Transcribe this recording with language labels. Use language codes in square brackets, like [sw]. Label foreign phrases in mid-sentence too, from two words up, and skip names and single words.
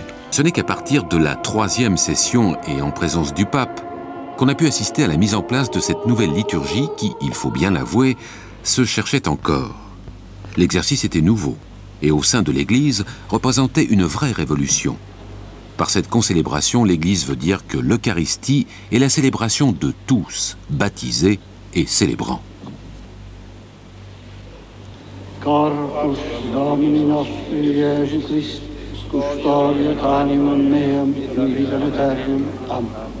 [fr] Ce n'est qu'à partir de la 3e session et en présence du pape qu'on a pu assister à la mise en place de cette nouvelle liturgie qui, il faut bien l'avouer, se cherchait encore. L'exercice était nouveau et au sein de l'Église représentait une vraie révolution. Par cette concélébration, l'Église veut dire que l'Eucharistie est la célébration de tous, baptisés et célébrants. [la] Corpus Domini nostri Iesu Christ, custodiet animam meam in vita aeternam. Amen.